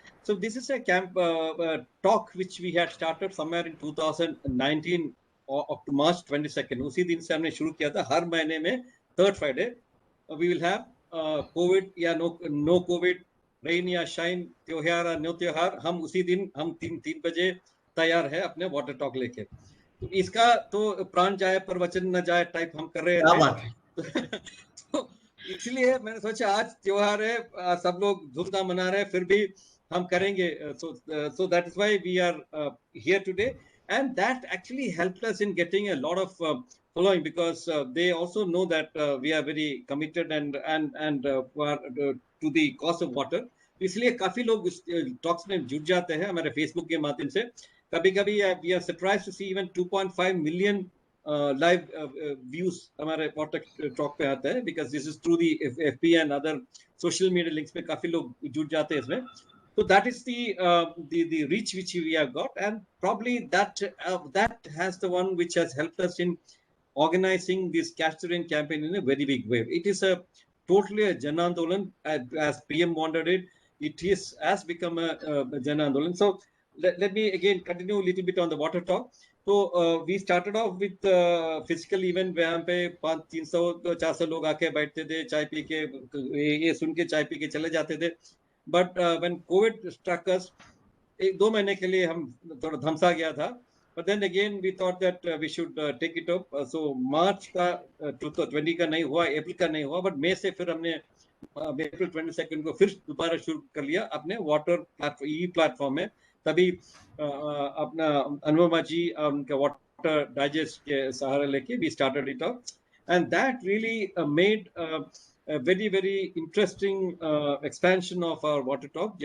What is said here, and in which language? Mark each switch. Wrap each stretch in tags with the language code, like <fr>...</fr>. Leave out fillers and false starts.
<en>So this is a talk which we had started somewhere in 2019 up to March 22nd.</en> <hi>उसी दिन से हमने शुरू किया था. हर महीने में</hi> <en>third Friday we will have COVID</en> <hi>या no COVID, rain या shine, त्योहार या no त्योहार, हम उसी दिन हम 3 बजे तैयार है अपने वाटर टॉक लेके. तो इसका तो प्राण जाए पर वचन न जाए टाइप हम कर रहे थे. तो इसलिए मैंने सोचा आज त्योहार है, सब लोग धूमधाम मना रहे हैं, फिर भी हम करेंगे.</hi> <en>So that is why we are here today, and that actually helped us in getting a lot of following, because they also know that we are very committed and to the cause of water.</en> <hi>इसलिए काफी लोग इस talks में जुड़ जाते हैं हमारे Facebook के माध्यम से. कभी-कभी</hi> <en>we are surprised to see even 2.5 million live views</en> <hi>हमारे वाटर टॉक पे आता है,</hi> <en>because this is through the FB and other social media links</en> <hi>पे काफी लोग जुड़ जाते हैं इसमें.</hi> <en>So that is the reach which we have got, and probably that has the one which has helped us in organizing this Catch the Rain campaign in a very big way. It is totally a Jan Andolan, as PM wanted it. It has become a Jan Andolan. So let me again continue a little bit on the water talk. So we started off with physical event</en> <hi>वहाँ पे 300-400 लोग आके बैठते थे, चाय P के ये सुन के चाय पी के चले जाते थे.</hi> <en>But when COVID struck us,</en> <hi>1-2 महीने के लिए हम थोड़ा धमसा गया था.</hi> <en>But then again we thought that we should take it up.</en> <hi>So March का 2020 का नहीं हुआ, April का नहीं हुआ, but May से फिर हमने April 22nd को फिर दोबारा शुरू कर लिया अपने वाटर प्लेटफॉर्म में. तभी अपना अनुपमा जी उनका वाटर डाइजेस्ट के सहारा लेके</hi> <en>we started it up, and that really made a very, very interesting expansion of our water talk.</en>